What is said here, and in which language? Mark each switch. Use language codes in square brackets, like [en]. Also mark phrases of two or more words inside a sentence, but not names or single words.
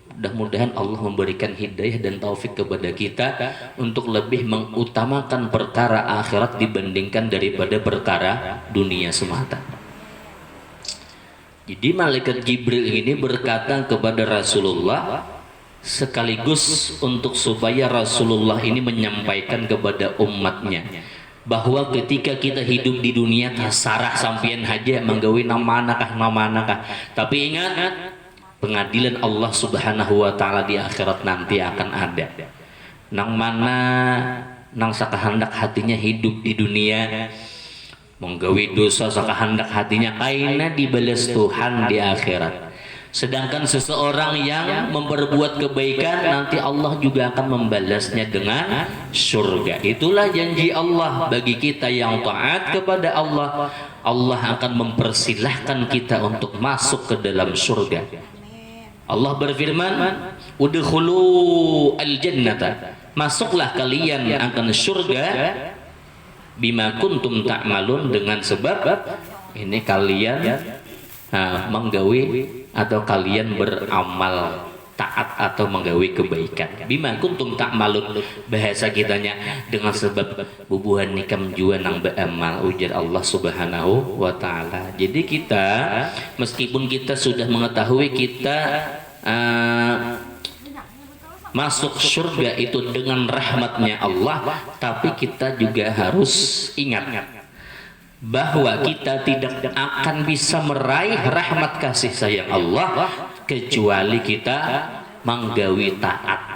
[id] Mudah-mudahan Allah memberikan hidayah dan taufik kepada kita untuk lebih mengutamakan perkara akhirat dibandingkan daripada perkara dunia semata. Jadi malaikat Jibril ini berkata kepada Rasulullah sekaligus untuk supaya Rasulullah ini menyampaikan kepada umatnya bahwa ketika kita hidup di dunia [bjn] tasarah sampian haja menggawi nama anakah, [id] tapi ingat pengadilan Allah [ar] سبحانه وتعالى [id] di akhirat nanti akan ada. [bjn] Nang mana nang sakahandak hatinya hidup di dunia menggawi dosa sakahandak hatinya kaina dibalas Tuhan di akhirat. [id] Sedangkan seseorang yang memperbuat kebaikan nanti Allah juga akan membalasnya dengan surga. Itulah janji Allah bagi kita yang taat kepada Allah. Allah akan mempersilahkan kita untuk masuk ke dalam surga. Allah berfirman, [ar] ادخلوا الجنة, [id] masuklah kalian akan surga [ar] بما كنتم تعملون, [id] dengan sebab ini kalian menggawi atau kalian beramal taat atau menggawi kebaikan. [ar] بما كنتم تعملون, [bjn] bahasa kitanya dengan sebab bubuhan nikam jua nang beramal, ujar Allah [ar] سبحانه وتعالى. [id] Jadi kita meskipun kita sudah mengetahui kita masuk surga itu dengan rahmatnya Allah, tapi kita juga harus ingat bahwa kita tidak akan bisa meraih rahmat kasih sayang Allah kecuali kita menggawi taat.